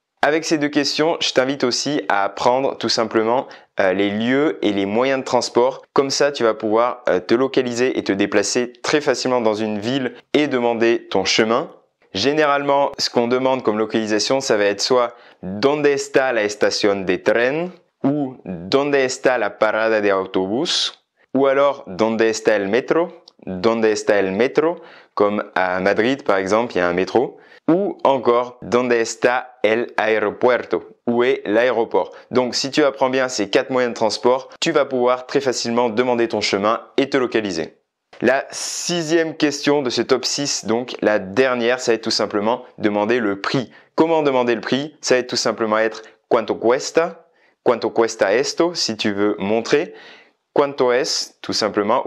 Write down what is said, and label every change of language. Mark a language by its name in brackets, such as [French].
[French] Avec ces 2 questions, je t'invite aussi à apprendre tout simplement les lieux et les moyens de transport. Comme ça, tu vas pouvoir te localiser et te déplacer très facilement dans une ville et demander ton chemin. Généralement, ce qu'on demande comme localisation, ça va être soit [Spanish] ¿Dónde está la estación de tren? Ou ¿Dónde está la parada de autobús? Ou alors ¿Dónde está el metro? ¿Dónde está el metro? [French] Comme à Madrid par exemple, il y a un métro. Ou encore, [Spanish] ¿Dónde está el aeropuerto? [French] Où est l'aéroport? Donc, si tu apprends bien ces 4 moyens de transport, tu vas pouvoir très facilement demander ton chemin et te localiser. La 6e question de ce top 6, donc la dernière, ça va être tout simplement demander le prix. Comment demander le prix? Ça va être tout simplement être [Spanish] ¿Cuánto cuesta? ¿Cuánto cuesta esto? [French] Si tu veux montrer. [Spanish] ¿Cuánto es? [French] Tout simplement.